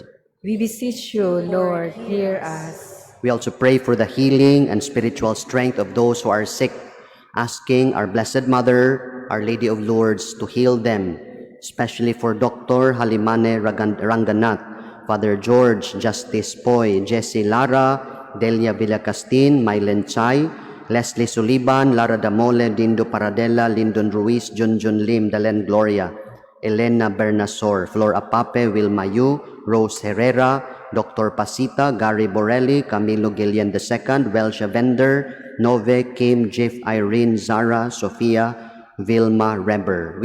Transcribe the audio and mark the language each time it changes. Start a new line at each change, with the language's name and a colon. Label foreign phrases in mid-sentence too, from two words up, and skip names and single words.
English: We beseech you, Lord, hear us. We also pray for the healing and spiritual strength of those who are sick, asking our Blessed Mother, Our Lady of Lourdes, to heal them, especially for Dr. Halimane Ranganath, Father George Justice Poy, Jessie Lara, Delia Villacastin, Mylen Chai, Leslie Suliban, Lara Damole, Dindo Paradela, Lyndon Ruiz, Junjun Lim, Dalen Gloria, Elena Bernasor, Flor Apape, Wilma Yu, Rose Herrera, Dr. Pasita, Gary Borelli, Camilo Gillian II, Welsha Vender, Nove, Kim, Jeff, Irene, Zara, Sofia, Vilma Reber.